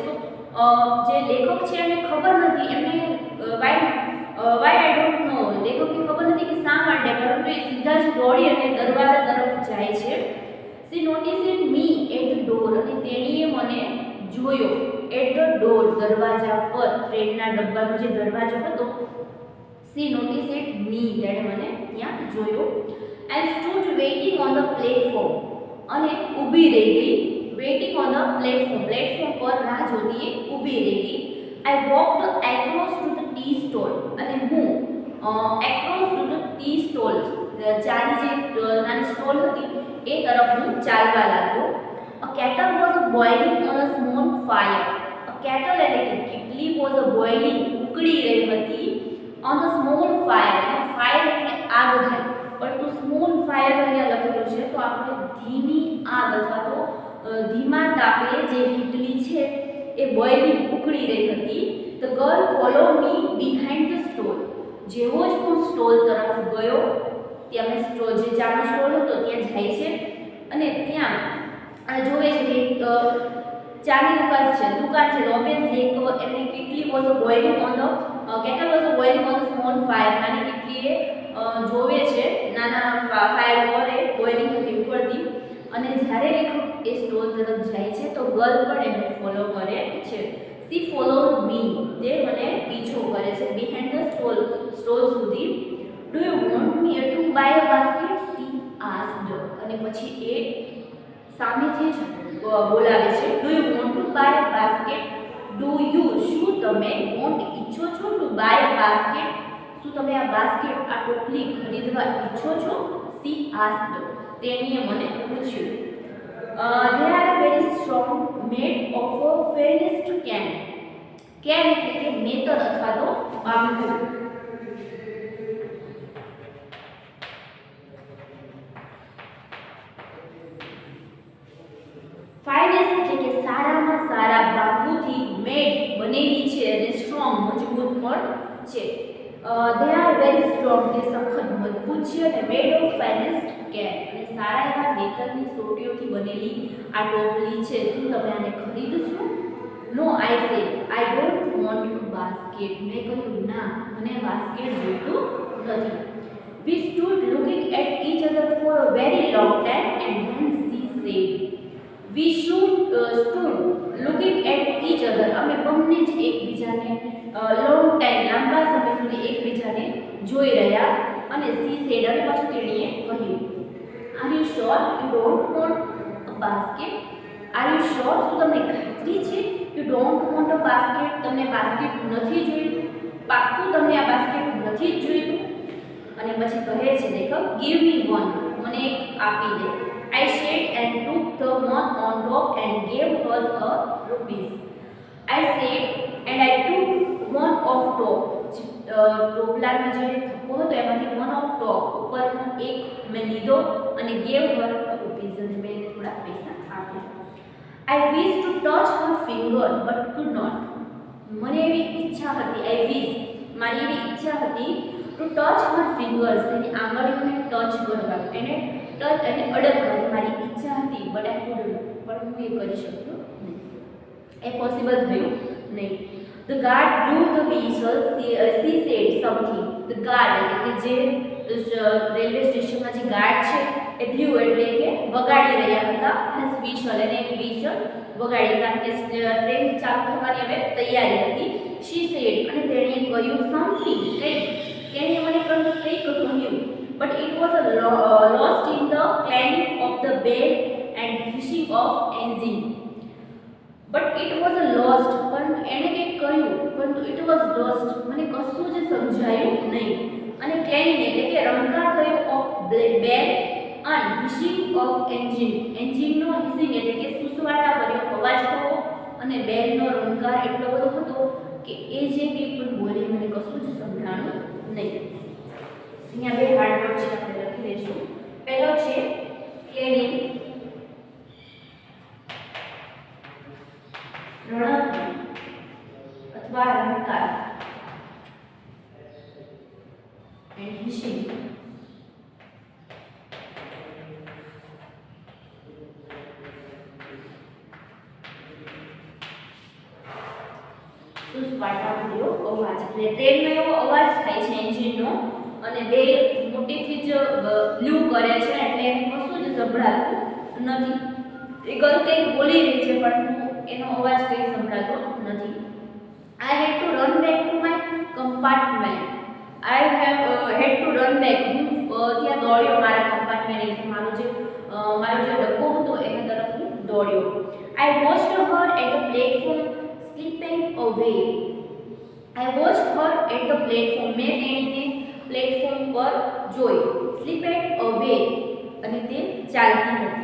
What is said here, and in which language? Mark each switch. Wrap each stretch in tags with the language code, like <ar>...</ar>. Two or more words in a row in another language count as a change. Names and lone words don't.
<gu>તો જે લેખક છે એને ખબર નથી, એમને</gu> <en>why I don't know,</en> <gu>લેખકને ખબર નથી કે શા માટે, પરંતુ એ સીધા જ દોડી અને દરવાજા તરફ જાય છે.</gu> <en>She noticed me at the door</en> <gu>અને તેણીએ મને જોયો</gu> <en>at the door</en> <gu>દરવાજા પર ટ્રેનના ડબ્બાનો જે દરવાજો હતો.</gu> <en>She noticed me</en> <gu>તેણે મને ત્યાં જોયો</gu> <en>and stood waiting on the platform</en> <gu>અને ઊભી રહી ગઈ.</gu> <en>waiting on the platform</en> <gu>પર રાહ જોતી ઊભી રહી ગઈ.</gu> <en>I walked across to the tea stall</en> <gu>અને હું</gu> <en>across to the tea stall</en> <gu>ચાની જે નાની સ્ટોલ હતી એ તરફ હું ચાલવા લાગ્યો.</gu> <en>A kettle was boiling on a small fire. A kettle</en> <gu>એટલે કે કેટલી</gu> <en>was boiling</en> <gu>ઉકળી રહી હતી</gu> <en>on a small fire.</en> <gu>ફાયર એટલે આગ થાય, પરંતુ</gu> <en>small fire</en> <gu>અહીંયા લખેલું છે તો આપણે ધીમી આગ અથવા તો ધીમા તાપે જે કેટલી છે એ બોઇલિંગ ઉકળી રહી હતી.</gu> <en>The girl followed me behind the stall.</en> <gu>જેવો જ હું સ્ટોલ તરફ ગયો, ત્યાં સ્ટોલ જે ચાનો સ્ટોલ હતો ત્યાં જાય છે અને ત્યાં જોવે છે કે ચાની દુકાન છે ઓબ્વિયસલી એમની કેટલી</gu> <en>was boiling on the kettle was boiling on the small fire.</en> <gu>નાની કેટલીએ જોવે છે નાના ફાયર ઉપર એ બોઇલિંગ હતી ઉકળતી. અને જ્યારે લેખક એ સ્ટોલ તરફ જાય છે તો ગર્લ પણ એમને ફોલો કરે છે.</gu> <en>She followed me.</en> <gu>તે મને પીછો કરે છે</gu> <en>behind the stall</en> <gu>સુધી.</gu> <en>Do you want me to buy a basket? She asked.</en> <gu>અને પછી એ સામેથી જ બોલાવે છે.</gu> <en>Do you want to buy a basket? Do you</en> <gu>શું તમે</gu> <en>want</en> <gu>ઈચ્છો છો</gu> <en>to buy a basket?</en> <gu>શું તમે આ બાસ્કેટ આ ટોપલી ખરીદવા ઈચ્છો છો? She asked. તેણીએ મને પૂછ્યું.</gu> <en>They are very strong, made of a finest can.</en> <gu>Can એટલે કે નેતર અથવા તો બાંબુ. ફાઇનેસ્ટ એટલે કે સારામાં સારા બાંબુથી મેડ બનેલી છે અને સ્ટ્રોંગ મજબૂત પણ છે.</gu> <en>They are very strong.</en> <gu>તે સખત મજબૂત છે અને</gu> <en>made of finest can</en> <gu>અને સારા એવા નેતરની સોટીઓથી બનેલી આ ટોપલી છે. શું તમે આને ખરીદશો?</gu> <en>No, I said. I don't want a basket.</en> <gu>મેં કહ્યું ના, મને બાસ્કેટ જોઈતું નથી.</gu> <en>We stood looking at each other for a very long time and then she said. We stood looking at each other.</en> <gu>અમે બંને જ એકબીજાને</gu> <en>long time</en> <gu>લાંબા સમય સુધી એકબીજાને જોઈ રહ્યા અને</gu> <en>she said</en> <gu>અને પાછું તેણીએ કહ્યું.</gu> <en>Are you sure you don't want a basket? Are you sure?</en> <gu>શું તમને ખાતરી છે</gu> <en>you don't want a basket?</en> <gu>તમને બાસ્કેટ નથી જોઈતું? પાક્કું તમને આ બાસ્કેટ નથી જ જોઈતું? અને પછી કહે છે લેખક</gu> <en>give me one.</en> <gu>મને એક આપી દે.</gu> <en>I said and took the one on top and gave her a rupees. I said and I took one of top.</en> <gu>ટોપલાનો જે થપ્પો હતો એમાંથી</gu> <en>one of top</en> <gu>ઉપરનો એક મેં લીધો અને</gu> <en>gave her a rupees</en> <gu>અને મેં એને થોડા પૈસા આપ્યા.</gu> <en>I wished to touch her finger but could not.</en> <gu>મને એવી ઈચ્છા હતી મારી એવી ઈચ્છા હતી</gu> <en>to touch her fingers</en> <gu>એની આંગળીઓને ટચ કરવા એને ટચ અને અડકવાની મારી ઈચ્છા હતી</gu> <en>but I couldn't.</en> <gu>પણ હું એ કરી શક્યો નહીં, એ પોસિબલ થયું નહીં.</gu> <en>The guard blew the whistle. She said something. The guard</en> <gu>એટલે કે જે રેલવે સ્ટેશનમાં જે ગાર્ડ છે એ બ્લુ એટલે કે વગાડી રહ્યા હતા.</gu> <en>his whistle</en> <gu>અને એની whistle વગાડી કારણ કે ટ્રેન ચાલુ થવાની હવે તૈયારી હતી.</gu> <en>She said</en> <gu>અને તેણીએ કહ્યું</gu> <en>something</en> <gu>કંઈક. તેણીએ મને કંઈક કહ્યું</gu> <en>but it was lost in the clanging of the bell and hissing of engine. But it was lost.</en> <gu>પણ એણે કંઈક કહ્યું પરંતુ</gu> <en>it was lost</en> <gu>મને કશું જ સમજાયું નહીં.</gu> <en>અને clanging</en> <gu>એટલે કે રણકાર થયો</gu> <en>of bell and hissing of engine.</en> <gu>એન્જિનનો hissing એટલે કે સુસવાટા ભર્યો અવાજ થવો અને બેલનો રણકાર એટલો બધો હતો કે એ જે કંઈ પણ બોલી મને કશું જ સમજાણું નહીં. અહીંયા બે</gu> <en>hard word</en> <gu>છે આપણે લખી લઈશું. પહેલો છે clanging રણક અથવા રણકાર</gu> <en>and hissing</en> <gu>સુસવાટા ભર્યો અવાજ. એટલે ટ્રેનનો એવો અવાજ થાય છે એન્જિનનો અને બે મોટેથી જ બ્લુ કરે છે એટલે એને કશું જ સંભળાતું નથી. એ ગર્લ કંઈક બોલી રહી છે પરંતુ એનો અવાજ કંઈ સંભળાતો નથી.</gu> <en>I had to run back to my compartment. I have had to run back.</en> <gu>ત્યાં દોડ્યો મારા કમ્પાર્ટમેન્ટ એટલે મારો જે ડબ્બો હતો એના તરફ હું દોડ્યો.</gu> <en>I watched her at the platform slipping away. I watched her at the platform.</en> <gu>મેં તેણીને પ્લેટફોર્મ પર જોઈ.</gu> <en>Slipped away</en> <gu>અને તે ચાલતી હતી.</gu>